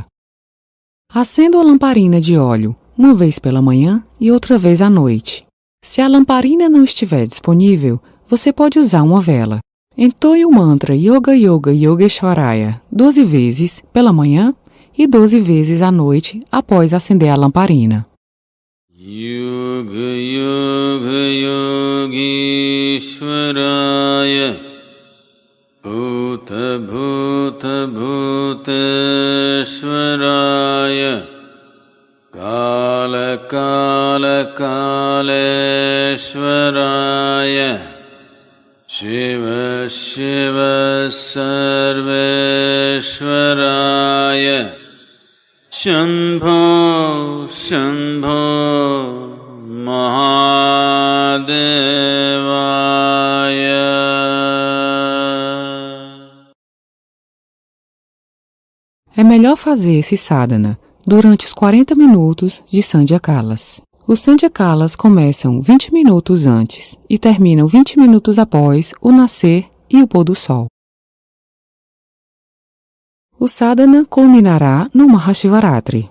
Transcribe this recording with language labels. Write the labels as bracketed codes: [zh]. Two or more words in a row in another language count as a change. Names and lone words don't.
[pt] Acenda a lamparina de óleo, uma vez pela manhã e outra vez à noite. Se a lamparina não estiver disponível, você pode usar uma vela. Entoie o mantra [sa] Yoga Yoga Yogeshwaraya [pt] 12 vezes pela manhã e 12 vezes à noite após acender a lamparina. [sa] Yoga Yoga Yogeshwaraya Bhuta Bhuta Bhuteshwaraya Kala Kala Kaleshwaraya Shiva Shiva Sarveshwaraya Shambho Shambho Mahadevaya. [pt] É melhor fazer esse sadhana durante os 40 minutos de Sandhyakalas. Os Sandhyakalas começam 20 minutos antes e terminam 20 minutos após o nascer e o pôr do sol. O sadhana culminará no Mahashivaratri.